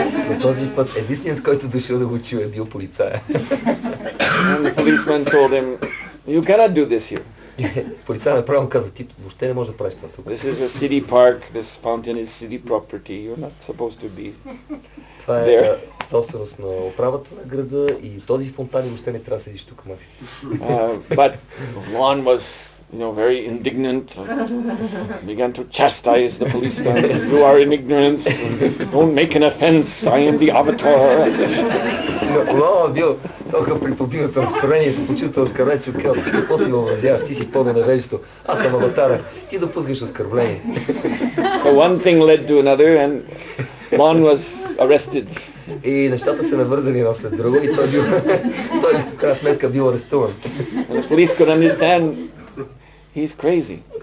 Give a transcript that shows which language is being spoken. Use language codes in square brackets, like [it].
[bg] Но този път единственият, който дошъл да го чуе, е бил полицая. [en] And the policeman told him, "You cannot do this here. [bg] Полицая направо каза, ти въобще не можеш да правиш това тук. [en] This is a city park. This fountain is city property. You're not supposed to be [bg] Това е [en] there." [bg] собственост на управата на града и този фонтан въобще не трябва да седиш тук, Макси. [en] But Juan was, very indignant. Began to chastise the policeman. "You are in ignorance. Don't make an offense. I am the avatar." [bg] Лама бил толкова при побитото настроение и се почувствал оскърблен, че казал, ти какво си въобразяваш, ти си пълно невежество, аз съм аватара, ти допускаш оскърбление. [en] So one thing led to another, and Juan was arrested. [bg] И нещата се навързали едно след друго и той в крайна сметка бил арестуван. [en] And the police could understand he's crazy.